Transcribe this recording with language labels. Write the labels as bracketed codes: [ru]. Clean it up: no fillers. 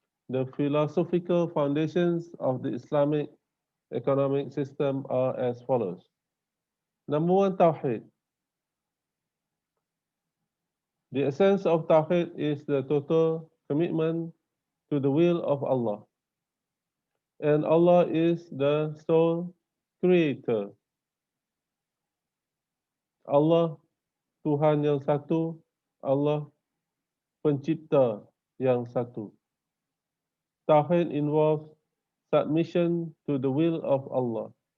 [en] The philosophical foundations of the Islamic economic system are as follows. Number one, Tawheed. The essence of Tawheed is the total commitment to the will of Allah. And Allah is the sole creator. [ms] Allah Tuhan yang satu, Allah pencipta yang satu. [en] Tauhid involves submission to the will of Allah.